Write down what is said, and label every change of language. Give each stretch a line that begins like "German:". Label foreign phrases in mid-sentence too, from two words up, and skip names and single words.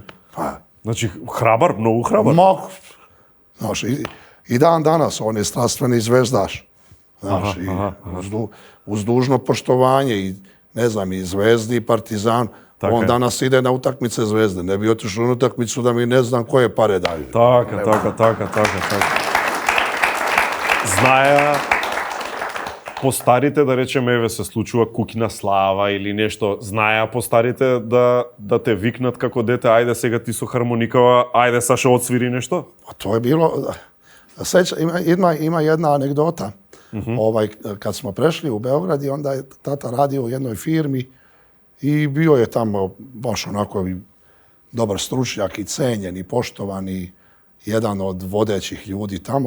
Serbian: Znači, hrabar, mnogo hrabar. Znaš, i dan danas on je strastveni zvezdaš. Znaš, uz dužno poštovanje i, ne znam, i Zvezdi i Partizan, on danas ide na utakmice Zvezde. Ne bi otišao na utakmicu da mi ne znam koje pare daju.
Macedonian: Така. Знаја постарите, да речеме, еве се случува куќна слава или нешто, знаја постарите да те викнат како дете, ајде сега ти со хармоникава, ајде Саша отсвири нешто?
Serbian: A to je bilo, ima jedna anegdota. Kad smo prešli u Beograd i onda je tata radio u jednoj firmi i bio je tamo baš onako dobar stručnjak i cenjen i poštovan i jedan od vodećih ljudi tamo.